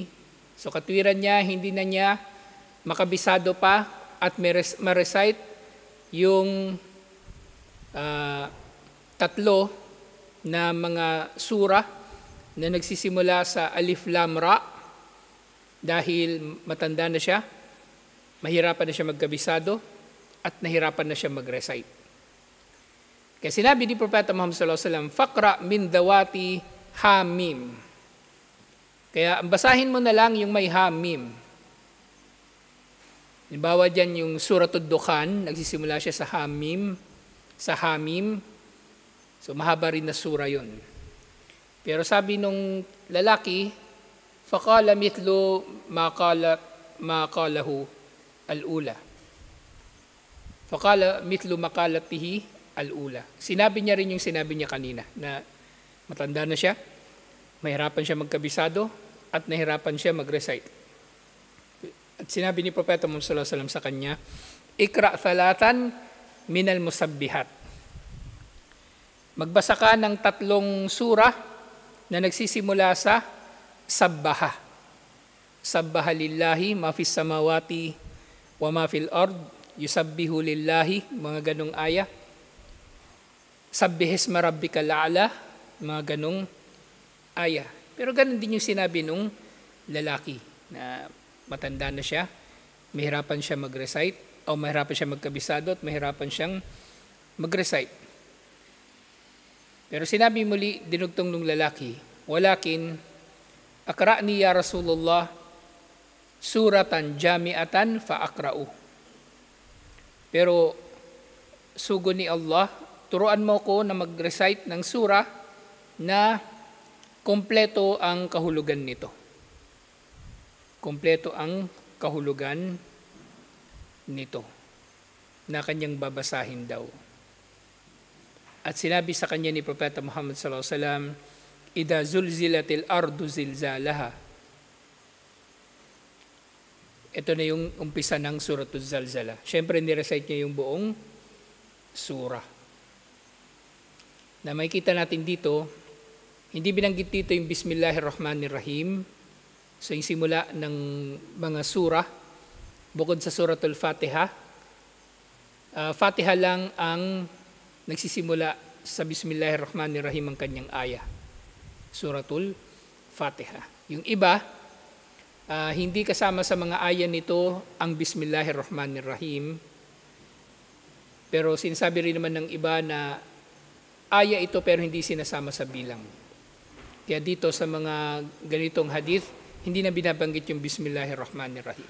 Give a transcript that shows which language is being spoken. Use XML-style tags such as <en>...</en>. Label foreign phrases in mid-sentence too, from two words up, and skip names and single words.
<tl>So katwiran niya, hindi na niya makabisado pa at ma-recite yung tatlo na mga surah na nagsisimula sa Alif Lam Ra dahil matanda na siya, mahirapan na siya magkabisado at nahirapan na siya mag-recite. Kaya sinabi ni Propeta Muhammad</tl> <ar>صلى الله عليه وسلم, "فاقرأ من ذوات حم."</ar> <tl>Kaya basahin mo na lang yung may hamim. Halimbawa dyan yung Suratul Dukhan, nagsisimula siya sa hamim. So mahaba rin na sura yun. Pero sabi nung lalaki,</tl> <ar>فقال مثل ما قاله الأولى. فقال مثل مقالته الأولى.</ar> <tl>Sinabi niya rin yung sinabi niya kanina na matanda na siya, mahirapan siya magkabisado at nahirapan siya mag-recite. At sinabi ni Propeta Muhammad</tl> <ar>صلى الله عليه وسلم</ar> <tl>sa kanya,</tl> <ar>اقرأ ثلاثا من المسبحات.</ar> <tl>Magbasa ka ng 3 surah na nagsisimula sa sabbaha.</tl> <ar>سبح لله ما في السماوات وما في الأرض يسبح لله,</ar> <tl>mga ganong aya.</tl> <ar>سبح اسم ربك الأعلى,</ar> <tl>mga ganong aya. Pero ganun din yung sinabi nung lalaki na matanda na siya, mahirapan siya mag-recite o mahirapan siya magkabisado at mahirapan siyang mag-recite. Pero sinabi muli, dinugtong nung lalaki,</tl> <ar>ولكن أقرئني يا رسول الله سورة جامعة فأقرأ.</ar> <tl>Pero sugo ni Allah, turuan mo ko na mag-recite ng surah na kompleto ang kahulugan nito. Kompleto ang kahulugan nito na kanyang babasahin daw. At sinabi sa kanya ni Propeta Muhammad</tl> <ar>صلى الله عليه وسلم, "إذا زلزلت الأرض زلزالها."</ar> <tl>Ito na yung umpisa ng Suratul Zalzala. Siyempre, nirecite niya yung buong surah. Na makikita natin dito, hindi binanggit dito yung Bismillahirrahmanirrahim. So, yung simula ng mga surah, bukod sa Suratul Fatiha, Fatiha lang ang nagsisimula sa Bismillahirrahmanirrahim ang kanyang aya. Suratul Fatiha. Yung iba, hindi kasama sa mga aya nito ang Bismillahirrahmanirrahim. Pero sinasabi rin naman ng iba na aya ito pero hindi sinasama sa bilang. Kaya dito sa mga ganitong hadith, hindi na binabanggit yung Bismillahirrahmanirrahim.</tl>